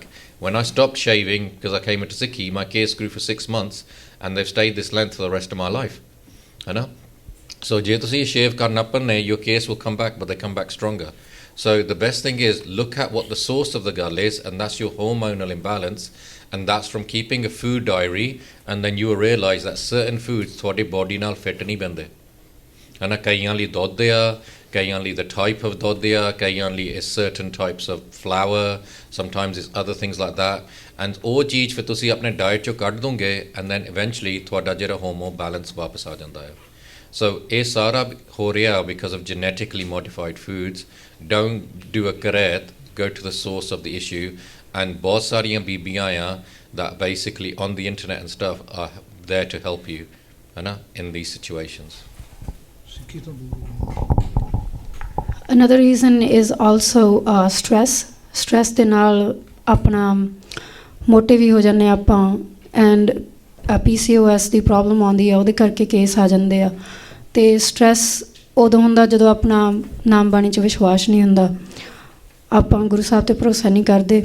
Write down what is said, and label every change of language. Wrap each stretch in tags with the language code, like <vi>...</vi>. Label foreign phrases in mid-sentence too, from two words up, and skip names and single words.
<en>When I stopped shaving, because I came into Sikhi, my case grew for 6 months, and they've stayed this length for the rest of my life. You know? So</en> <pa>ਜੇ ਤੁਸੀਂ</pa> <en>shave</en> <pa>ਕਰਨਾ ਪੈਣੇ,</pa> <en>your case will come back, but they come back stronger. So the best thing is, look at what the source of the gal is, and that's your hormonal imbalance, and that's from keeping a food diary, and then you will realize that certain foods</en> <pa>ਤੁਹਾਡੇ body ਨਾਲ fit ਨਹੀਂ ਬੰਦੇ.</pa> <en>And</en> <pa>ਕਈਆਂ ਲਈ ਦੁੱਧ ਆ, ਕਈਆਂ ਲਈ</pa> <en>the type of</en> <pa>ਦੁੱਧ ਆ, ਕਈਆਂ ਲਈ</pa> <en>is certain types of flour, sometimes it's other things like that.</en> <pa>And ਉਹ ਚੀਜ਼ ਫਿਰ ਤੁਸੀਂ ਆਪਣੇ diet ਚੋਂ ਕੱਢ ਦੋਗੇ,</pa> <en>and then eventually</en> <pa>ਤੁਹਾਡਾ ਜਿਹੜਾ</pa> <en>hormone balance</en> <pa>ਵਾਪਸ ਆ ਜਾਂਦਾ ਹੈ.</pa> <en>So</en> <pa>ਇਹ ਸਾਰਾ ਹੋ ਰਿਹਾ</pa> <en>because of genetically modified foods. Don't do a karet, go to the source of the issue. And</en> <pa>ਬਹੁਤ ਸਾਰੀਆਂ ਬੀਬੀਆਂ ਆ</pa> <en>that basically on the internet and stuff are there to help you, in these situations. Another reason is also stress.</en> <pa>Stress ਦੇ ਨਾਲ ਆਪਣਾ ਮੋਟੇ ਵੀ ਹੋ ਜਾਂਦੇ ਆਪਾਂ, ਐਂਡ PCOS ਦੀ ਪ੍ਰੋਬਲਮ ਆਉਂਦੀ ਆ, ਉਹਦੇ ਕਰਕੇ ਕੇਸ ਆ ਜਾਂਦੇ ਆ. ਅਤੇ ਸਟਰੈਸ ਉਦੋਂ ਹੁੰਦਾ ਜਦੋਂ ਆਪਣਾ ਨਾਮ ਬਾਣੀ 'ਚ ਵਿਸ਼ਵਾਸ ਨਹੀਂ ਹੁੰਦਾ, ਆਪਾਂ ਗੁਰੂ ਸਾਹਿਬ 'ਤੇ ਭਰੋਸਾ ਨਹੀਂ ਕਰਦੇ.</pa>